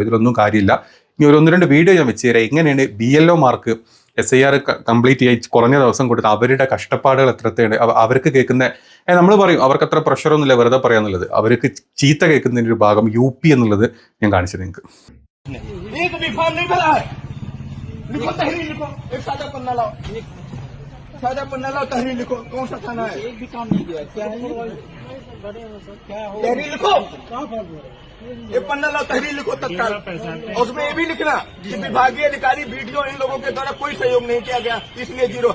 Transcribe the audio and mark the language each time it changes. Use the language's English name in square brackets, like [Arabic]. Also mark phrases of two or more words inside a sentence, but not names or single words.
[Malayalam] ഇതിലൊന്നും കാര്യമില്ല. ഇനി ഒരു 1-2 വീഡിയോ ഞാൻ വെച്ച് തരാം. എങ്ങനെയാണ് BLOമാർക്ക് SIR കംപ്ലീറ്റ് ചെയ്ത് കുറഞ്ഞ ദിവസം കൊടുത്ത് അവരുടെ കഷ്ടപ്പാടുകൾ എത്രത്തെയാണ് അവർക്ക് കേൾക്കുന്ന. നമ്മൾ പറയും അവർക്ക് അത്ര പ്രഷറൊന്നുമില്ല, വെറുതെ പറയാന്നുള്ളത്. അവർക്ക് ചീത്ത കേൾക്കുന്നതിൻ്റെ ഒരു ഭാഗം UP എന്നുള്ളത് ഞാൻ കാണിച്ചത് നിങ്ങൾക്ക്. [Hindi] फॉर्म नहीं भरा है, लिखो तहरीर लिखो, एक सादा पन्ना लाओ, सादा पन्ना लाओ, तहरीर लिखो, कौन सा थाना है? एक भी काम नहीं किया, क्या है तहरीर लिखो, एक पन्ना लाओ, तहरीर लिखो तत्काल। और उसमें ये भी लिखना कि विभागीय अधिकारी वीडियो इन लोगों के द्वारा कोई सहयोग नहीं किया गया, इसलिए 0।